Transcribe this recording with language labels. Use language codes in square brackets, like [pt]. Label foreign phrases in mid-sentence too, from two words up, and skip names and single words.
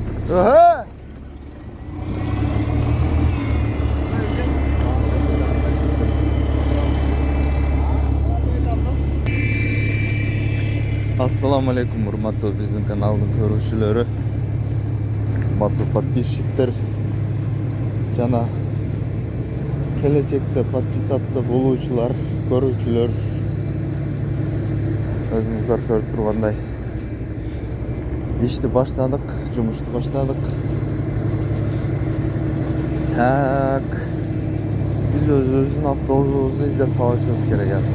[uz] Aha! [ar] السلام عليكم [uz] hurmatli bizning kanalning ko'ruvchilari, hurmatli [ky] подписчиктер жана келечекте подписаться болуучулар, көрүүчүлөр. Өзүңүздөр көрүп тургандай ишти баштадык, жумушту баштадык. Так, биз өзүбүздүн автобусубузду издеп калышыбыз керек.